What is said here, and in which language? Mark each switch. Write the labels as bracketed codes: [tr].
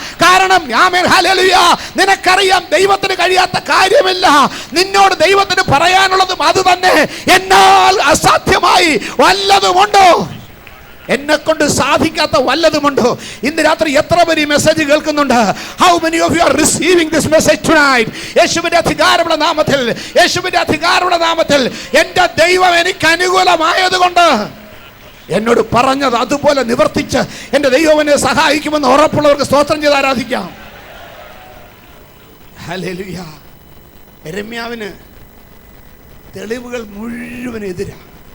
[ml] കാരണം amen hallelujah, നിനക്കറിയാം ദൈവത്തിന് കഴിയാത്ത കാര്യമില്ല. നിന്നോട് ദൈവത്തിന് പറയാനുള്ളതും അത് തന്നെ. എന്നാൽ അസാധ്യമായി വല്ലതുമുണ്ടോ? എന്നെ കൊണ്ട് സാധിക്കാത്ത വല്ലതുമുണ്ടോ? ഇന്ന് രാത്രി എത്ര പേര് ഈ മെസ്സേജ് കേൾക്കുന്നുണ്ട്? [en] How many of you are receiving this message tonight? [ml] യേശുവിന്റെ അധികാരമുള്ള നാമത്തിൽ, യേശുവിന്റെ അധികാരമുള്ള നാമത്തിൽ എൻ്റെ ദൈവം എനിക്ക് അനുകൂലമായതുകൊണ്ട് എന്നോട് പറഞ്ഞത് അതുപോലെ നിവർത്തിച്ച് എൻ്റെ ദൈവം എന്നെ സഹായിക്കുമെന്ന് ഉറപ്പുള്ളവർക്ക് സ്തോത്രം ചെയ്ത് ആരാധിക്കാം. ഹല്ലേലൂയ. യെരമ്യാവിന് തെളിവുകൾ മുഴുവൻ എതിരാണ്.